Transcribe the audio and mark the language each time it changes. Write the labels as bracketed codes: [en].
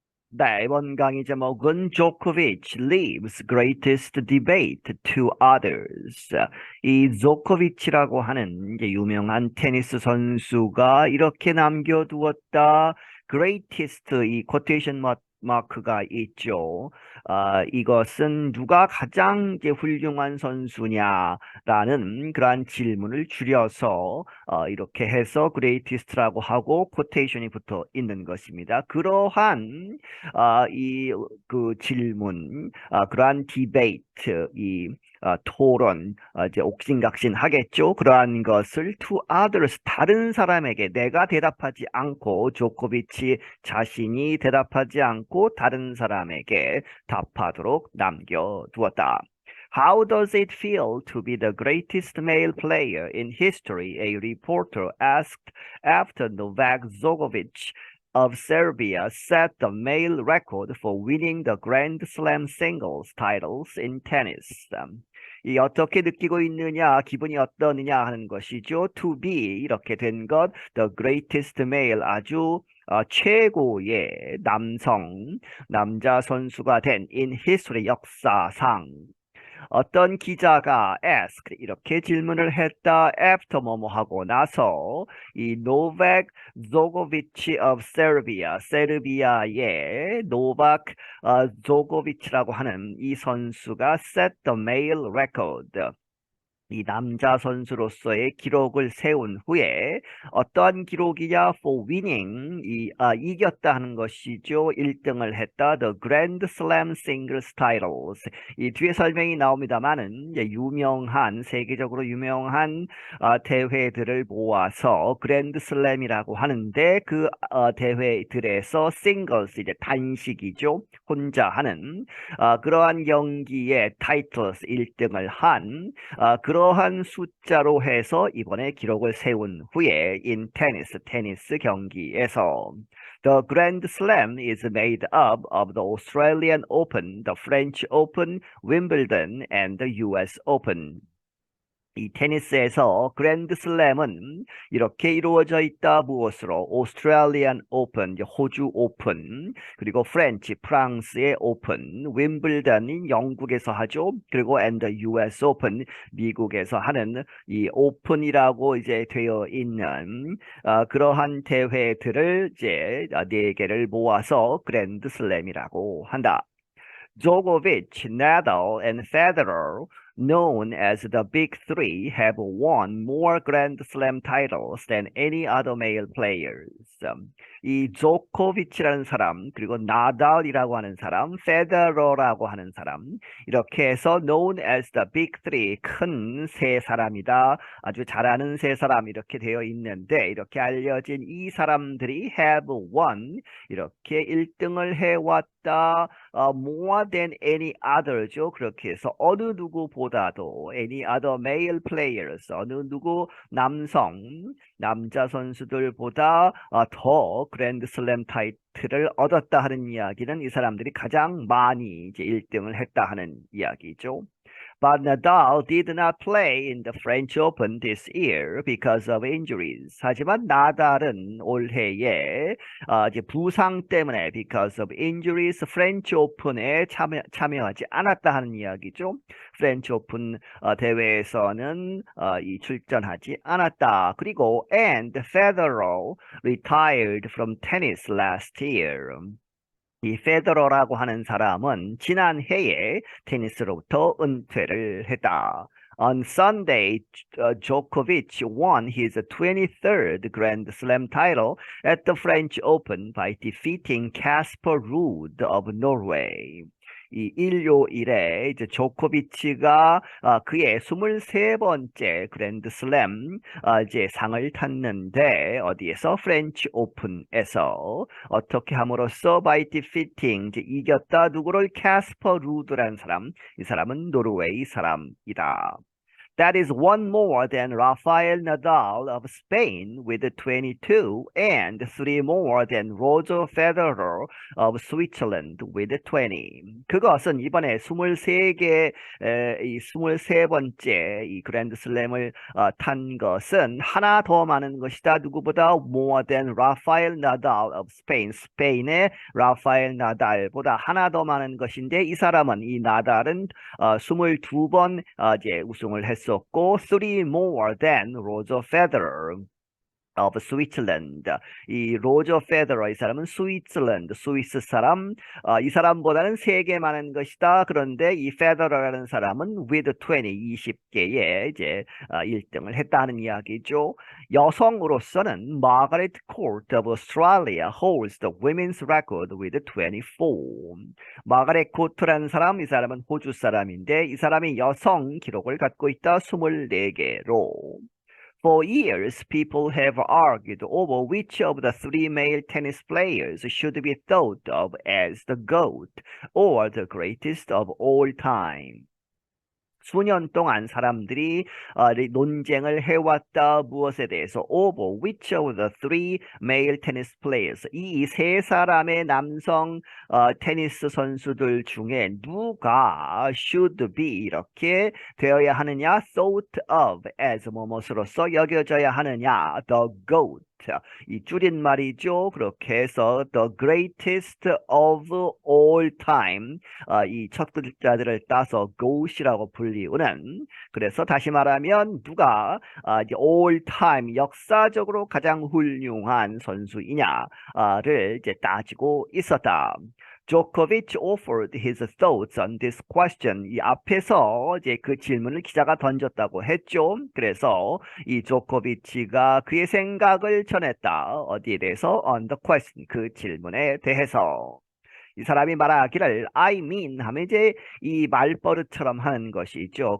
[ko] 네, 이번 강의 제목은 [en] Djokovic leaves greatest debate to others. [ko] 이 조코비치라고 하는 이제 유명한 테니스 선수가 이렇게 남겨두었다. greatest 이 코테이션 마크가 있죠. 이것은 누가 가장 이제 훌륭한 선수냐라는 그러한 질문을 줄여서 이렇게 해서 greatest라고 하고 코테이션이 붙어 있는 것입니다. 그러한 이 그 질문, 그러한 디베이트, 이 토론, 이제 옥신각신 하겠죠. 그러한 것을 [en] to others, [ko] 다른 사람에게 내가 대답하지 않고 조코비치 자신이 대답하지 않고 다른 사람에게 답하도록 남겨두었다. [en] How does it feel to be the greatest male player in history? A reporter asked after Novak Djokovic of Serbia set the male record for winning the Grand Slam singles titles in tennis. [ko] 이 어떻게 느끼고 있느냐, 기분이 어떠느냐 하는 것이죠. [en] To be [ko] 이렇게 된 것, [en] the greatest male [ko] 아주 최고의 남자 선수가 된 [en] in history [ko] 역사상 어떤 기자가 ask 이렇게 질문을 했다. after 뭐뭐 하고 나서 이 노백 조코비치 [en] of Serbia [ko] 세르비아의 노박 조코비치라고 하는 이 선수가 [en] set the male record [ko] 이 남자 선수로서의 기록을 세운 후에 어떠한 기록이냐 [en] for winning [ko] 이겼다 하는 것이죠. 1등을 했다. [en] The Grand Slam Singles Titles. [ko] 이 뒤에 설명이 나옵니다만은 유명한 세계적으로 유명한 대회들을 모아서 그랜드 슬램이라고 하는데 그 대회들에서 싱글스 이제 단식이죠. 혼자 하는 그러한 경기의 타이틀스 1등을 한 그러한 숫자로 해서 이번에 기록을 세운 후에 in 테니스 경기에서 [en] The Grand Slam is made up of the Australian Open, the French Open, Wimbledon, and the US Open. [ko] 이 테니스에서 그랜드 슬램은 이렇게 이루어져 있다. 무엇으로? 오스트레일리안 오픈, 호주 오픈, 그리고 프랑스의 오픈, 윈블던이 영국에서 하죠. 그리고 and the US 오픈, 미국에서 하는 이 오픈이라고 이제 되어 있는 그러한 대회들을 이제 네 개를 모아서 그랜드 슬램이라고 한다. [en] Djokovic, Nadal, and Federer, known as the Big Three, have won more Grand Slam titles than any other male players. [ko] 이 조코비치라는 사람, 그리고 나달이라고 하는 사람, 페더러라고 하는 사람, 이렇게 해서 [en] known as the Big Three, [ko] 큰 세 사람이다. 아주 잘하는 세 사람 이렇게 되어 있는데 이렇게 알려진 이 사람들이 [en] have won [ko] 이렇게 1등을 해왔다. [en] more than any other죠. [ko] 그렇게 해서 어느 누구보다도 [en] any other male players [ko] 어느 누구 남자 선수들보다 더 그랜드슬램 타이틀을 얻었다 하는 이야기는 이 사람들이 가장 많이 이제 1등을 했다 하는 이야기죠. [en] But Nadal did not play in the French Open this year because of injuries. [ko] 하지만 나달은 올해에 이제 부상 때문에 [en] because of injuries [ko] French Open에 참여하지 않았다 하는 이야기죠. 프렌치 오픈 대회에서는 이 출전하지 않았다. 그리고 [en] and Federer retired from tennis last year. [ko] 이 페더러라고 하는 사람은 지난 해에 테니스로부터 은퇴를 했다. [en] On Sunday, Djokovic won his 23rd Grand Slam title at the French Open by defeating Casper Ruud of Norway. [ko] 이 일요일에 이제 조코비치가 그의 23번째 그랜드슬램 이제 상을 탔는데 어디에서 프렌치 오픈에서 어떻게 함으로써 [en] by defeating [ko] 이제 이겼다 누구를 캐스퍼 루드라는 사람 이 사람은 노르웨이 사람이다. [en] That is one more than Rafael Nadal of Spain with 22 and three more than Roger Federer of Switzerland with 20. [ko] 그것은 이번에 23개, 이 23번째 이 그랜드슬램을 탄 것은 하나 더 많은 것이다. 누구보다 [en] more than Rafael Nadal of Spain. [ko] 스페인의 라파엘 나달보다 하나 더 많은 것인데 이 사람은 이 나달은 22번 이제 우승을 했었고 [en] three more than Roger Federer of Switzerland. [ko] 이 로저 페더러 이 사람은 스위스 사람. 이 사람보다는 3개 많은 것이다. 그런데 이 페더러라는 사람은 with 20개의 이제 1등을 했다는 이야기죠. 여성으로서는 [en] 마가렛 코트 of Australia holds the women's record with 24. [ko] 마가렛 코트라는 사람, 이 사람은 호주 사람인데 이 사람이 여성 기록을 갖고 있다. 24개로. [en] For years, people have argued over which of the three male tennis players should be thought of as the GOAT or the greatest of all time. [ko] 수년 동안 사람들이 논쟁을 해왔다. 무엇에 대해서? [en] Over which of the three male tennis players. [ko] 이 세 사람의 남성 테니스 선수들 중에 누가 [en] should be [ko] 이렇게 되어야 하느냐? [en] Thought of as [ko] 뭐뭐으로서 여겨져야 하느냐? [en] The GOAT. [ko] 이 줄임말이죠. 그렇게 해서 [en] the greatest of all time [ko] 이 첫 글자들을 따서 GOAT이라고 불리우는 그래서 다시 말하면 누가 이제 all time 역사적으로 가장 훌륭한 선수이냐를 이제 따지고 있었다. [en] Djokovic offered his thoughts on this question. [ko] 이 앞에서 이제 그 질문을 기자가 던졌다고 했죠. 그래서 이 조코비치가 그의 생각을 전했다. 어디에 대해서? [en] On the question. [ko] 그 질문에 대해서. 이 사람이 말하기를 [en] I mean [ko] 하면 이제 이 말버릇처럼 하는 것이죠.